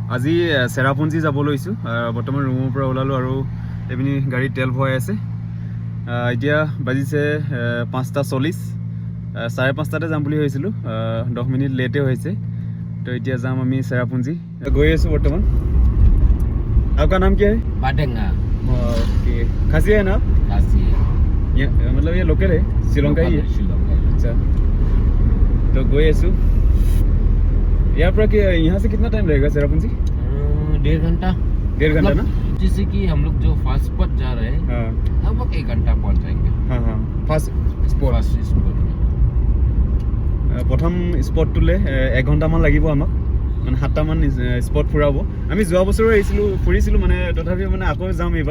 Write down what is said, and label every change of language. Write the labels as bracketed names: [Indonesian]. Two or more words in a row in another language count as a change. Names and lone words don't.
[Assamese] আজি চেৰাপুঞ্জী যাব লৈছোঁ। বৰ্তমান ৰুমৰ পৰা ওলালোঁ আৰু এইপিনি গাড়ীত তেল ভৰাই আছে। এতিয়া বাজিছে 5:40। 5:30 যাম বুলি ভাবিছিলোঁ, 10 মিনিট লেটে হৈছে। তো এতিয়া যাম আমি চেৰাপুঞ্জী। গৈ আছোঁ বৰ্তমান। [Hindi] आपका नाम क्या है? बाटेंगा। ओके, खासी है ना आप? काशी है। ये मतलब ये लोकल है, शिलोंग का ही है? शिलोंग का ही। अच्छा, तो गए आसू यहाँ पर। यहाँ से कितना टाइम लगेगा सेरापुंजी? 1.5 घंटा। 1.5 घंटा ना? जैसे कि हम लोग जो फास्ट स्पॉट जा रहे हैं, हाँ लगभग 1 घंटा पहुंच जाएंगे। हाँ हाँ, फास्ट स्पॉट। फास्ट स्पॉट में [Assamese] প্ৰথম স্পটটোলৈ 1 ঘণ্টামান লাগিব আমাক, মানে 7টামান স্পট ফুৰাব। আমি যোৱা বছৰো আহিছিলোঁ, ফুৰিছিলোঁ মানে, তথাপিও মানে আকৌ যাম এইবাৰ।